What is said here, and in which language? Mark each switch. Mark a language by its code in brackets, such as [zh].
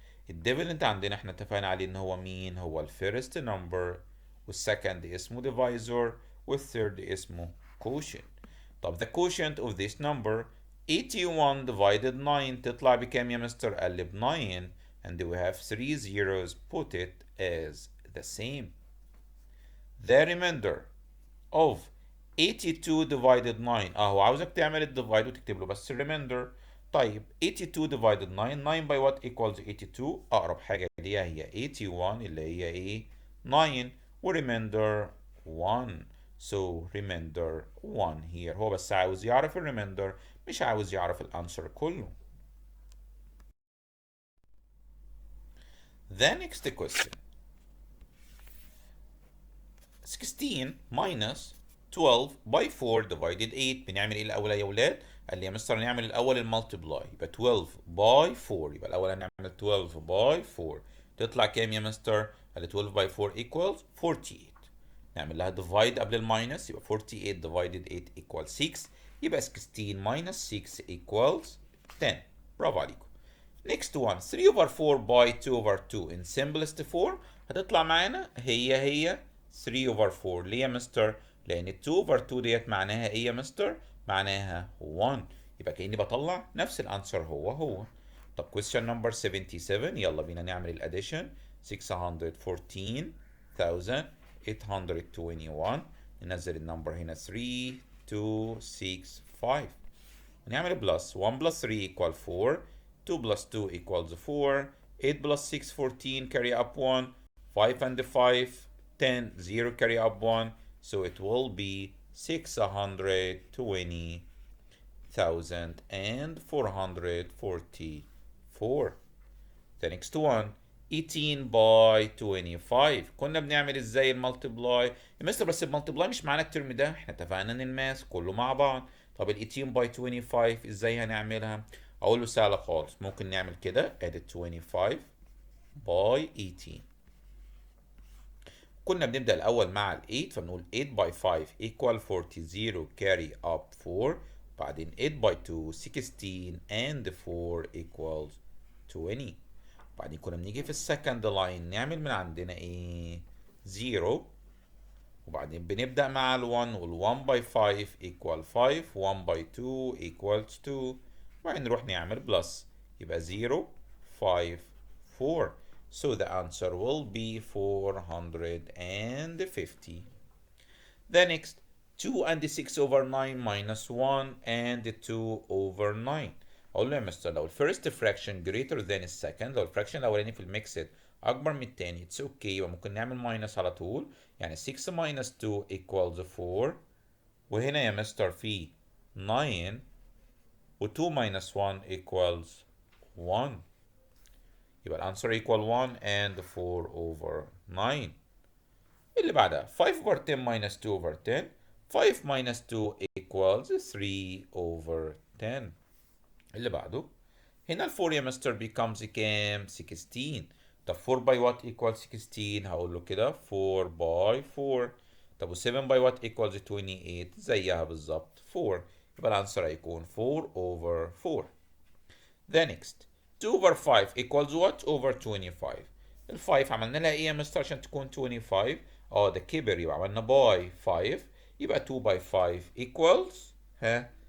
[ar] الديفيدند عندنا احنا اتفقنا عليه ان هو مين؟ هو الفيرست نمبر، والسكند اسمه divisor، والثيرد اسمه quotient. [en] طب the quotient of this number 81 divided 9 [ar] تطلع بكام يا مستر؟ قال لي ب [en] 9 and we have 3 zeros, put it as the same. The remainder of 82 divided 9 [ar] هو عاوزك تعمل الديفايد وتكتب له بس remainder. طيب 82 divided 9 [en] 9 by what equals 82؟ [ar] اقرب حاجه ليها هي 81 اللي هي ايه؟ 9 و remainder 1. [en] So remainder 1 here. [ar] هو بس عاوز يعرف الريميندر، مش عاوز يعرف الانسر كله. [en] The next question. 16 minus 12 by 4 divided 8. [ar] بنعمل ايه الاول يا اولاد؟ قال لي يا مستر نعمل الاول المالتيبلاي، يبقى 12 by 4. يبقى الاول هنعمل 12 by 4 تطلع كام يا مستر؟ قال لي [en] 12 by 4 equals 48. [ar] نعمل لها divide قبل الماينس، يبقى [en] 48 divided 8 equals 6. [ar] يبقى [en] 16 minus 6 equals 10. [ar] برافو عليكم. [en] Next one 3 over 4 by 2 over 2 in simplest form [ar] هتطلع معانا هي [en] 3 over 4. [ar] ليه يا مستر؟ لأن 2 over 2 ديت معناها إيه يا مستر؟ معناها 1. يبقى كأني بطلع نفس الأنسر هو. طب question number 77 يلا بينا نعمل الأديشن. 614,821 ننزل النمبر هنا 3 2 6 5. نعمل بلس [en] 1 plus 3 equal 4 2 plus 2 equals 4 8 plus 6 14 carry up 1 5 and 5 10 0 carry up 1 so it will be 620,444. The next one 18 by 25. [ar] كنا بنعمل ازاي المالتيبلاي يا مستر؟ بس المالتيبلاي مش معانا الترم ده، احنا اتفقنا ان الماس كله مع بعض. طب ال 18 by 25 ازاي هنعملها؟ اقول له سهله خالص، ممكن نعمل كده ادي 25 by 18. كنا بنبدا الاول مع ال 8 فبنقول [en] 8 by 5 equal 40 0 carry up 4 [ar] بعدين [en] 8 by 2 16 and 4 equals 20. [ar] بعدين كنا بنيجي في السكند لاين نعمل من عندنا ايه؟ 0 وبعدين بنبدأ مع ال 1 وال [en] 1 by 5 equal 5 1 by 2 equals 2 [ar] وبعدين نروح نعمل بلس يبقى 0 5 4. [en] So the answer will be 450. The next 2 and 6 over 9 minus 1 and 2 over 9. [ar] اقول له يا مستر لو الفيرست فراكشن [en] greater than [ar] السكند، لو الفراكشن الاولاني في الميكسد اكبر من التاني اتس اوكي يبقى ممكن نعمل ماينس على طول. يعني [en] 6 minus 2 equals 4 [ar] وهنا يا مستر في 9 و2 minus 1 equals 1 يبقى الانسر [en] equal 1 and 4 over 9. [ar] اللي بعدها [en] 5 over 10 minus 2 over 10 [ar] 5 minus 2 equals 3 over 10. اللي بعده هنا ال 4 يا مستر becomes كام؟ 16. طب [en] 4 by what equals 16؟ [ar] هقول له كده 4 by 4. طب و [en] 7 by what equals 28؟ [ar] زيها بالظبط 4. يبقى الانسر هيكون 4 over 4. [en] The next 2 over 5 equals what over 25. [ar] ال 5 عملنا لها ايه يا مستر عشان تكون 25؟ ده كبر يبقى عملنا باي 5 يبقى [en] 2 by 5 equals 10.